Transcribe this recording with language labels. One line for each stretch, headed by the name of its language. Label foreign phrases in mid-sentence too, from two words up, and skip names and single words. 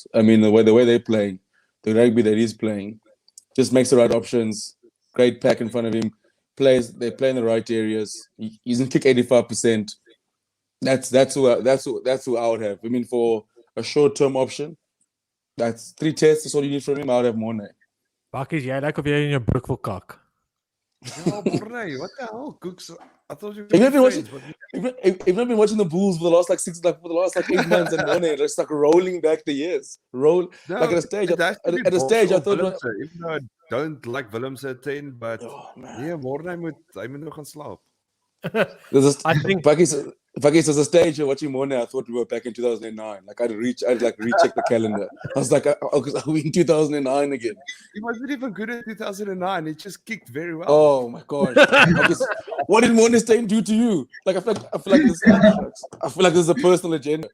English: I mean, the way they're playing, the rugby that he's playing, just makes the right options. Great pack in front of him. They play in the right areas. He's in kick 85%. That's who I would have. I mean, for a short-term option, that's 3 tests. That's all you need from him. I would have Mornay.
Afrikaans: Bakkies, jy lyk of jy in jou broek wil kak.
English: Oh, Mornay, what the hell? Kooks, I thought you Have you were been friends. You've not been watching the Bulls for the last 8 months, and Mornay just like rolling back the years. Like at a stage, I thought. Even though I don't like Willemse at 10, but Mornay
Afrikaans: moet nog gaan slaap.
English: I think Bakkies, there's a stage you're watching Mornay. I thought we were back in 2009. Like I'd recheck the calendar. I was like, are we in 2009 again? He wasn't even good at 2009. He just kicked very well. Oh my god! What did Mornay Stay do to you? Like I feel like this is a personal agenda.